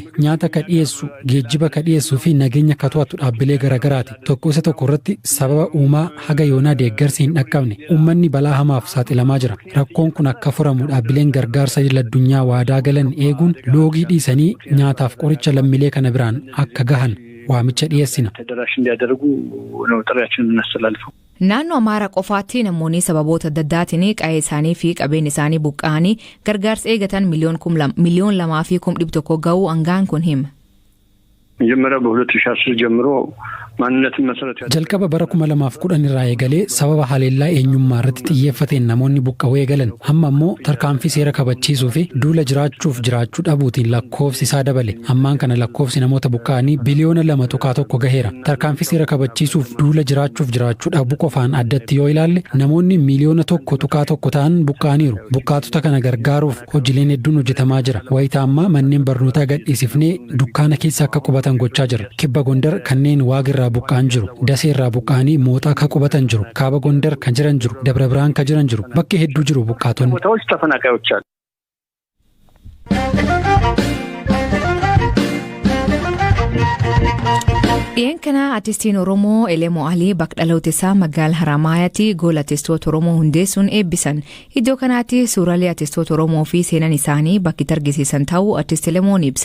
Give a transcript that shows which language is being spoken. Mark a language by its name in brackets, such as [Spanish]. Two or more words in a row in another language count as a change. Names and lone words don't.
[Oromo] Nyaata ka dhiyeessu, geejjiba ka dhiyeessuu fi nageenya ka to'atu dhaabbilee garagaraati. Tokko isa tokko irratti sababa uumaa haga yoonaa deeggarsi hin dhaqqabne uummanni balaa hamaaf saaxilamaa jira. Rakkoon kun akka furamu dhaabbileen gargaarsa idil-addunyaa waadaa galan eeguun loogii dhiisanii nyaataaf qoricha lammiilee kana biraan akka gahan waamicha dhiyeessina. [Amharic] ተደራሽ እንዲያደርጉ ነው ጥሪያችንን እናስተላልፈው። [Oromo] Naannoo Amaaraa qofaatti namoonni sababoota adda addaatiin qe'ee isaanii fi qabeenya isaanii buqqa'anii gargaarsa eegatan miliyoon 2.1 ga'uu aangaan kun hima. [Amharic] መጀመሪያ በ2010 ጀምሮ ማንነትን መሰረት [Oromo] jalqaba bara 2010 irraa eegalee sababa haleellaa eenyummaa irratti xiyyeeffateen namoonni buqqa'uu eegalan amma immoo tarkaanfii seera kabachiisuu fi duula jiraachuuf jiraachuu dhabuutiin lakkoofsi isaa dabale. Ammaan kana lakkoofsi namoota buqqa'anii biliyoona 2.1 gaheera. Tarkaanfii seera kabachiisuuf duula jiraachuuf jiraachuu dhabuu qofaan addatti yoo ilaalle namoonni miliyoona 1.1 ta'an buqqa'aniiru. Buqqaatota kana gargaaruuf hojiileen hedduun hojjetamaa jira. Wayitaa ammaa manneen barnootaa gadhiisifnee dukkaana keessa akka qubatan gochaa jira. Kibba Gondar kanneen Waagirraa buqqa'an jiru. Dasee irraa buqqa'anii Mooxaa ka qubatan jiru. Kaaba Gondar kan jiran jiru. Dabra Birhaan ka jiran jiru. Bakki hedduu jiru buqqaatonni. [Amharic] ቦታዎች ተፈናቃዮች አሉ። [Oromo] Dhiyeen kana artistiin Oromoo Elemoo Alii bakka dhaloota isaa magaalaa Haramaayyaatti gola artistoota Oromoo hundeessuun eebbisan. Iddoo kanaatti suuraalee artistoota Oromoo fi seenan isaanii bakki argisiisan ta'uu artist Elemoon ibsa.